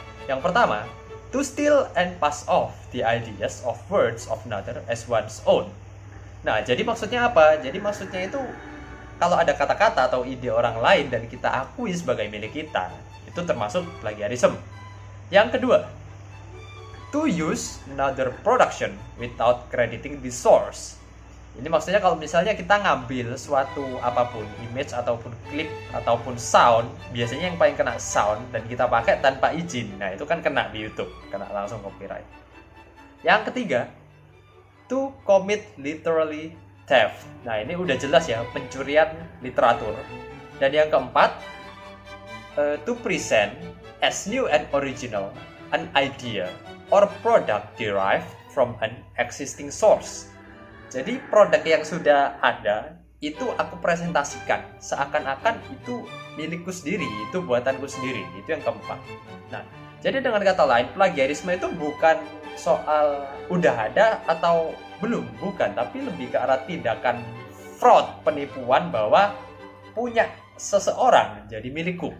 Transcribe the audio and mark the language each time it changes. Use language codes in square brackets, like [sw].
[id] Yang pertama, [en] to steal and pass off the ideas of words of another as one's own. [id] Nah, jadi maksudnya apa? Jadi maksudnya itu kalau ada kata-kata atau ide orang lain dan kita akui sebagai milik kita, itu termasuk plagiarisme. Yang kedua, [en] to use another production without crediting the source. [id] Ini maksudnya kalau misalnya kita ngambil suatu apapun, image ataupun klip ataupun sound, biasanya yang paling kena sound dan kita pakai tanpa izin. Nah, itu kan kena di YouTube, kena langsung copyright. Yang ketiga, [en] to commit literally theft. [id] Nah, ini udah jelas ya, pencurian literatur. Dan yang keempat, [en] to present as new and original an idea or product derived from an existing source. [id] Jadi produk yang sudah ada itu aku presentasikan seakan-akan itu milikku sendiri, itu buatanku sendiri. Itu yang keempat. Nah, jadi dengan kata lain, plagiarisme itu bukan soal udah ada atau belum, bukan, tapi lebih ke arah tindakan fraud, penipuan bahwa punya seseorang jadi milikku.